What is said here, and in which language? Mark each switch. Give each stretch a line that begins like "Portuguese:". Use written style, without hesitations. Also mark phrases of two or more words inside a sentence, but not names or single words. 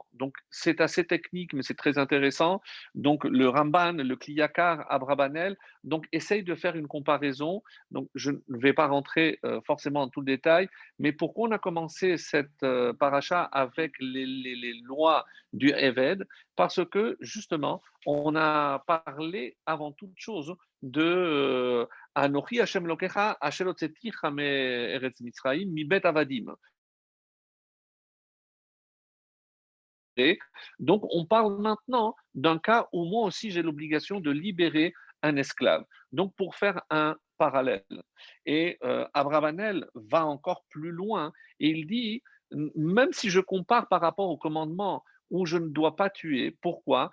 French: Donc, c'est assez technique, mais c'est très intéressant. Donc, le Ramban, le Kliyakar, Abrabanel, donc, essaye de faire une comparaison. Donc, je ne vais pas rentrer forcément dans tout le détail, mais pourquoi on a commencé cette paracha avec les lois du Eved? Parce que, justement, on a parlé avant toute chose de
Hebrew: אנכי השם אלוקיך אשר הוצאתיך מארץ מצרים מבית עבדים.
French: Et donc, on parle maintenant d'un cas où moi aussi j'ai l'obligation de libérer un esclave. Donc, pour faire un parallèle. Et Abravanel va encore plus loin et il dit, même si je compare par rapport au commandement où je ne dois pas tuer, pourquoi?